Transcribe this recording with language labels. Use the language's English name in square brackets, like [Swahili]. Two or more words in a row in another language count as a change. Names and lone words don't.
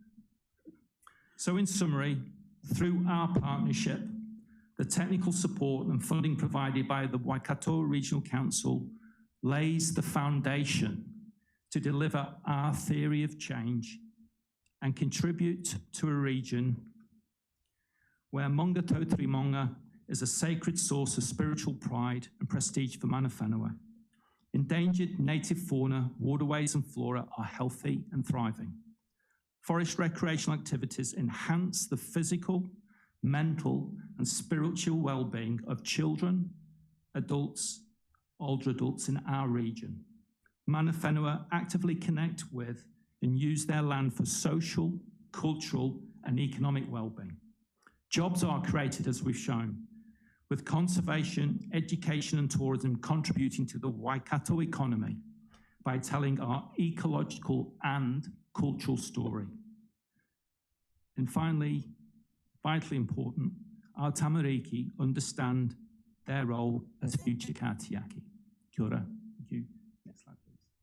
[English] So in summary, through our partnership, the technical support and funding provided by the Waikato Regional Council lays the foundation to deliver our theory of change and contribute to a region where Maunga Tautari Maunga is a sacred source of spiritual pride and prestige for [Māori] mana whenua. [English] Endangered native fauna, waterways and flora are healthy and thriving. Forest recreational activities enhance the physical, mental and spiritual well-being of children, adults, older adults in our region. [Māori] Mana whenua [English] actively connect with and use their land for social, cultural and economic well-being. Jobs are created, as we've shown, with conservation, education and tourism contributing to the Waikato economy by telling our ecological and cultural story. And finally, vitally important, our tamariki understand their role as future kātiaki. [Māori] Kia ora. [English] Thank you. Next slide, please.